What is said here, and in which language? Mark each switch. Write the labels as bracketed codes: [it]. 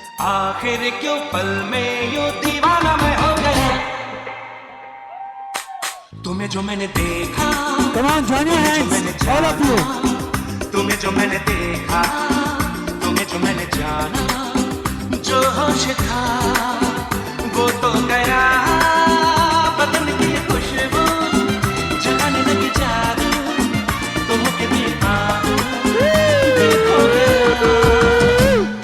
[hi] आखिर क्यों पल में यूं दीवाना मैं हो गया. तुम्हें जो मैंने देखा, [en] Come on, join your hands, all of you. [hi] तुम्हें जो मैंने देखा, तुम्हें जो मैंने जाना, जो होश था वो तो गया. बदन की खुशबू जगाने लगी जादू, तुम के देखा देखो गया.